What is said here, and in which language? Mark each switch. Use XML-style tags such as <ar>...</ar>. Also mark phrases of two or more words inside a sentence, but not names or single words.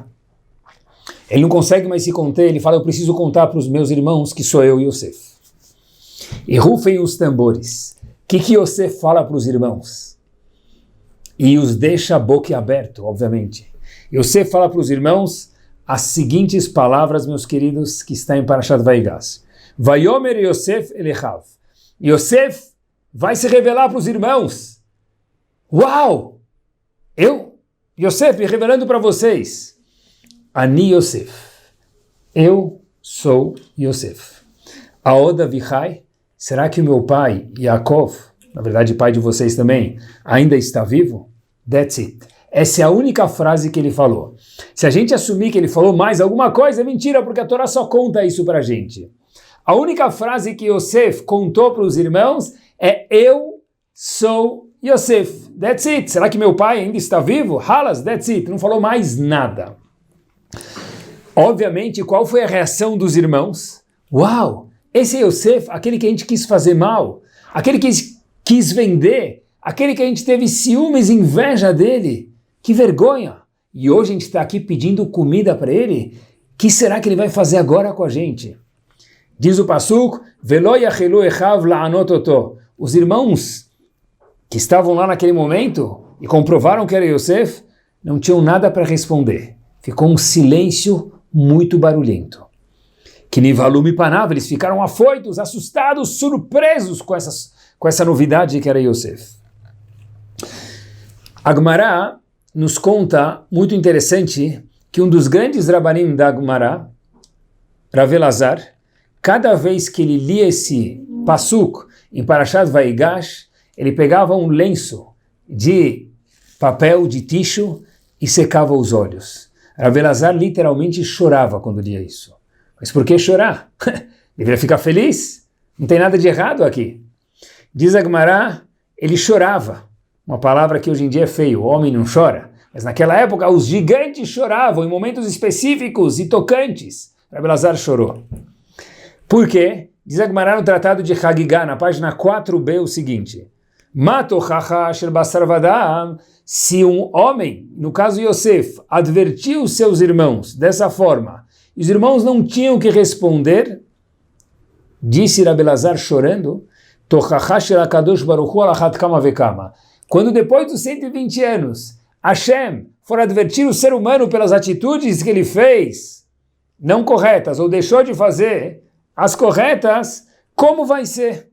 <pt>Ele não consegue mais se conter, ele fala, eu preciso contar para os meus irmãos que sou eu, Yosef. E rufem os tambores. O que Yosef fala para os irmãos? E os deixa boquiaberto, obviamente. Yosef fala para os irmãos as seguintes palavras, meus queridos, que está em Parashat Vaigash.</pt> <he>ויאמר יוסף אל אחיו.</he> <pt>Yosef vai se revelar para os irmãos. Uau! Yosef, revelando para vocês.</pt> <he>אני יוסף.</he> <pt>Eu sou Yosef.</pt> <he>העוד אבי חי.</he> <pt>Será que o meu pai, Yaakov, na verdade pai de vocês também, ainda está vivo?</pt> <en>That's it.</en> <pt>Essa é a única frase que ele falou. Se a gente assumir que ele falou mais alguma coisa, é mentira, porque a Torá só conta isso para a gente. A única frase que Yosef contou para os irmãos é eu sou Yosef.</pt> <en>That's it.</en> <pt>Será que meu pai ainda está vivo?</pt> <en>Halas, that's it.</en> <pt>Não falou mais nada. Obviamente, qual foi a reação dos irmãos? Uau! Esse é Yosef, aquele que a gente quis fazer mal, aquele que quis vender, aquele que a gente teve ciúmes e inveja dele. Que vergonha! E hoje a gente está aqui pedindo comida para ele. O que será que ele vai fazer agora com a gente? Diz o Pasuk,</pt> <he>ולא יכלו אחיו לענות אותו.</he> <pt>Os irmãos que estavam lá naquele momento e comprovaram que era Yosef, não tinham nada para responder. Ficou um silêncio muito barulhento.</pt> <he>כי נבהלו מפניו,</he> <pt>eles ficaram afoitos, assustados, surpresos com essa novidade que era Yosef. A Gemara nos conta, muito interessante, que um dos grandes rabanim da Gemara, Rav Elazar, cada vez que ele lia esse pasuk em Parashat Vaigash, ele pegava um lenço de papel, de ticho, e secava os olhos. Rav Elazar literalmente chorava quando lia isso. Mas por que chorar? Deveria ficar feliz? Não tem nada de errado aqui. Diz a Gemara, ele chorava. Uma palavra que hoje em dia é feio, o homem não chora. Mas naquela época os gigantes choravam em momentos específicos e tocantes. Rav Elazar chorou. Por quê? Diz a Gemara no Tratado de Hagigah, na página 4b, o seguinte.</pt> <he>מה תוכחה של בשר ודם.</he> <pt>Se um homem, no caso Yosef, advertiu seus irmãos dessa forma, e os irmãos não tinham que responder, Disse Rabi Elazar chorando, quando depois dos 120 anos, Hashem for advertir o ser humano pelas atitudes que ele fez, não corretas, ou deixou de fazer as corretas, como vai ser?</pt>